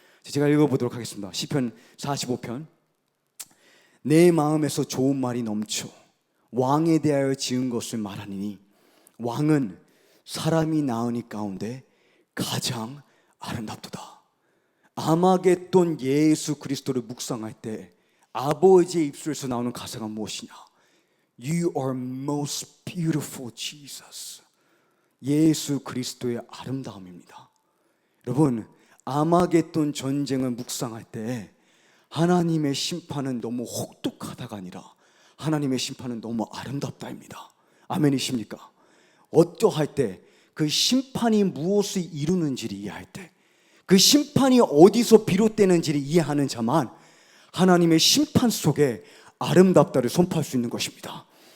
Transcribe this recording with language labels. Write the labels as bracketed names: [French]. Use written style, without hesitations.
[Korean] 제가 읽어보도록 하겠습니다. 시편 45편. 내 마음에서 좋은 말이 넘쳐 왕에 대하여 지은 것을 말하니 왕은 사람이 낳으니 가운데 가장 아름답도다. 아마겟돈 예수 그리스도를 묵상할 때 아버지의 입술에서 나오는 가사가 무엇이냐? [English] You are most beautiful Jesus. [Korean] 예수 그리스도의 아름다움입니다. 여러분, 아마겟돈 전쟁을 묵상할 때 하나님의 심판은 너무 혹독하다가 아니라 하나님의 심판은 너무 아름답다입니다. 아멘이십니까? 어떠할 때 그 심판이 무엇을 이루는지를 이해할 때, 그 심판이 어디서 비롯되는지를 이해하는 자만 하나님의 심판 속에 아름답다를 선포할 수 있는 것입니다.